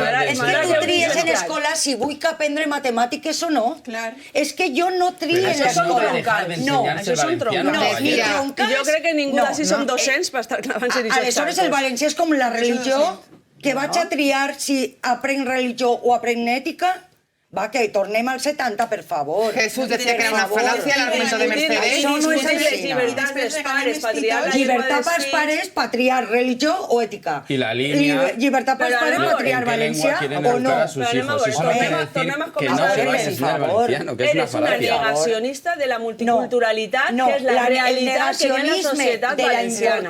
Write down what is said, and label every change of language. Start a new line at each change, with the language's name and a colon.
Catalan: És que tu tries en escola si vull que aprendre matemàtiques o no. És que jo no trio en l'escola. No, això són troncals. Jo crec que ningú d'ací som docents per estar clavant-se en aquests Aleshores, el valencià és com la religió, que vaig a triar si aprenc religió o aprenc ètica. Va, que tornem al 70, per favor.
Spanish: Jesús decía que era una falacia el argumento de Mercedes.
Catalan: Això no és així. Llibertat dels pares, patriar la llibertat pels pares, patriar religió o ètica. I la línia... Llibertat pels pares, patriar valencià o no. Tornem a començar.
Spanish: Eres una
Catalan: negacionista de la multiculturalitat, que és la realitat que hi ha en la societat valenciana.